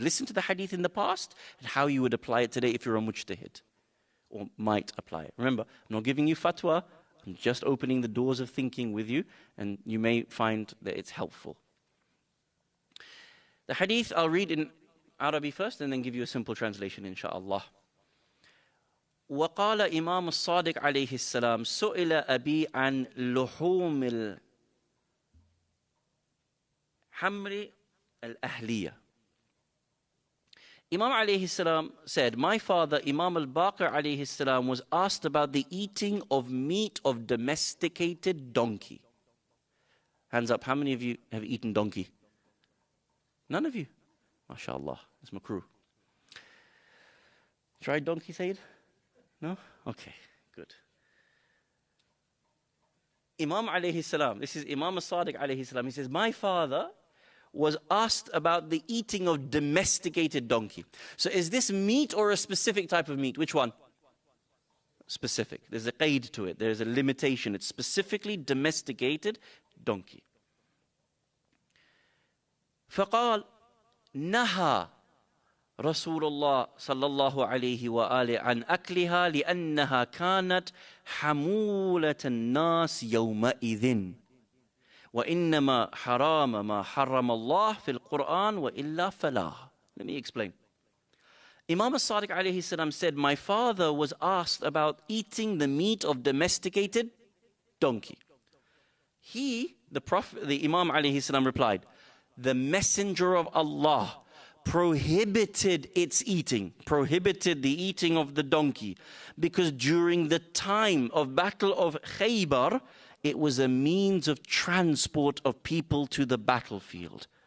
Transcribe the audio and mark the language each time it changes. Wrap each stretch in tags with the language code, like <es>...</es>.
<en>Listen to the hadith in the past and how you would apply it today if you're a mujtahid, or might apply it. Remember, I'm not giving you fatwa. I'm just opening the doors of thinking with you, and you may find that it's helpful. The hadith I'll read in Arabic first and then give you a simple translation, inshaAllah.</en> <ar>وقال إمام الصادق عليه السلام سئل أبي عن لحوم الحمر الأهلية.</ar> <en>Imam alayhi salam said, my father, Imam al-Baqir alayhi salam, was asked about the eating of meat of domesticated donkey. Hands up, how many of you have eaten donkey? None of you? MashaAllah, that's makruh. Tried donkey, Sayyid? No? Okay, good. Imam alayhi salam, this is Imam al-Sadiq alayhi salam, he says, my father was asked about the eating of domesticated donkey. So is this meat or a specific type of meat? Which one? Specific. There's a qaid to it. There's a limitation. It's specifically domesticated donkey.</en> <ar>فقال نهى رسول الله صلى الله عليه وآله عن أكلها لأنها كانت حمولة الناس يومئذ وإنما حرام ما حرم الله في القرآن وإلا فلا.</ar> <en>Let me explain. Imam al-Sadiq alayhi salam said, my father was asked about eating the meat of domesticated donkey. He, the Prophet, the Imam alayhi salam replied, the Messenger of Allah prohibited its eating, prohibited the eating of the donkey, because during the time of Battle of Khaybar, it was a means of transport of people to the battlefield.</en>